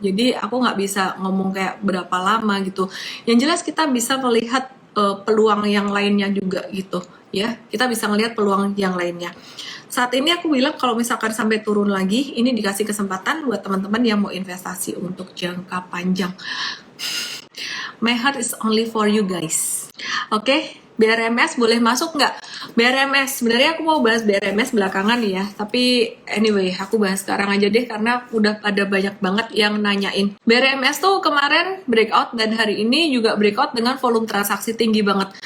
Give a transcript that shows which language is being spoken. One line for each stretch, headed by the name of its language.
Indonesian: Jadi aku nggak bisa ngomong kayak berapa lama gitu. Yang jelas kita bisa melihat peluang yang lainnya juga gitu ya, kita bisa melihat peluang yang lainnya. Saat ini aku bilang kalau misalkan sampai turun lagi, ini dikasih kesempatan buat teman-teman yang mau investasi untuk jangka panjang.
English: My heart is only for you guys.
Indonesian: Oke, BRMS boleh masuk nggak? BRMS, sebenarnya aku mau bahas BRMS belakangan ya, tapi anyway, aku bahas sekarang aja deh karena udah pada banyak banget yang nanyain. BRMS tuh kemarin breakout dan hari ini juga breakout dengan volume transaksi tinggi banget.